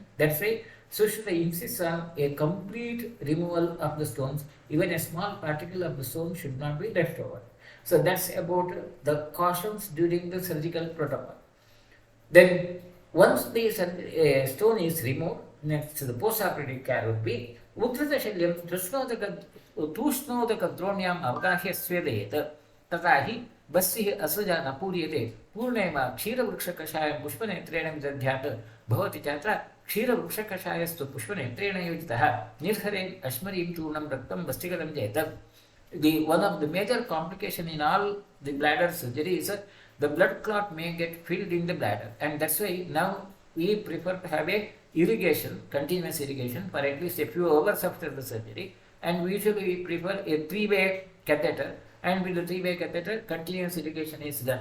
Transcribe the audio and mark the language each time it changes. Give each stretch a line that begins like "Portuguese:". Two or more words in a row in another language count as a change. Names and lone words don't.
English: That's why Sushila insists on a complete removal of the stones. Even a small particle of the stone should not be left over. So that's about the cautions during the surgical protocol. Then once the stone is removed, next the post-operative care would be
Sanskrit: Utrata Shalyam Tushnodaka Dronyam Avgahya Swedayet Tatahi Basi Asuja Napuriyate Purnema Kshira Vrukshakashaya Pushpanetrena Vidadhyata Bhavati Chatra Kshira Vrukshakashayastu Pushpanetrena Yujitaha Nirhare Ashmari Churnam Raktam Bastikalam Jeta.
English: One of the major complication in all the bladder surgery is the blood clot may get filled in the bladder, and that's why now we prefer to have a irrigation, continuous irrigation for at least a few hours after the surgery, and we usually prefer a 3-way catheter, and with the 3-way catheter continuous irrigation is done.